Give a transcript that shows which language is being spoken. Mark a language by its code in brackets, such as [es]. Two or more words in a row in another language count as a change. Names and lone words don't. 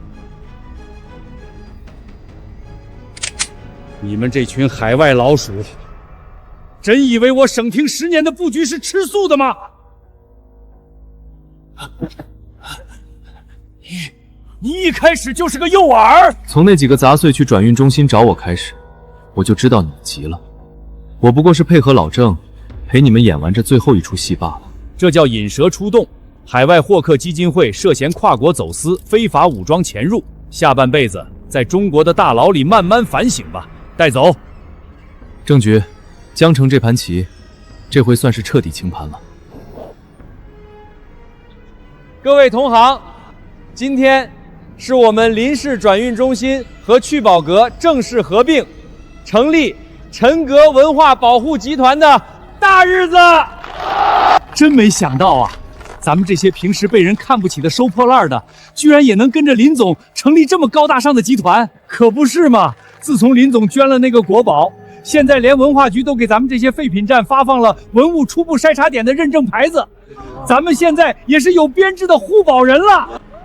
[zh] 你们这群海外老鼠，真以为我省厅10年的布局是吃素的吗？你一開始就是個誘饵。從那幾個雜碎去轉運中心找我開始，我就知道你們急了。我不過是配合老鄭，陪你們演完這最後一出戲罷了。這叫引蛇出洞。海外霍克基金會涉嫌跨國走私、非法武裝潛入，下半輩子在中國的大牢裡慢慢反省吧。帶走。鄭局，江城這盤棋，這回算是徹底清盤了。各位同行，今天是我們林氏轉運中心和聚寶閣正式合併，成立陳閣文化保護集團的大日子。真沒想到啊，咱們這些平時被人看不起的收破爛的，居然也能跟着林總成立這麼高大上的集團，可不是嗎？自從林總捐了那個國寶，現在連文化局都給咱們這些廢品站發放了文物初步篩查點的認證牌子，咱們現在也是有編制的護保人了。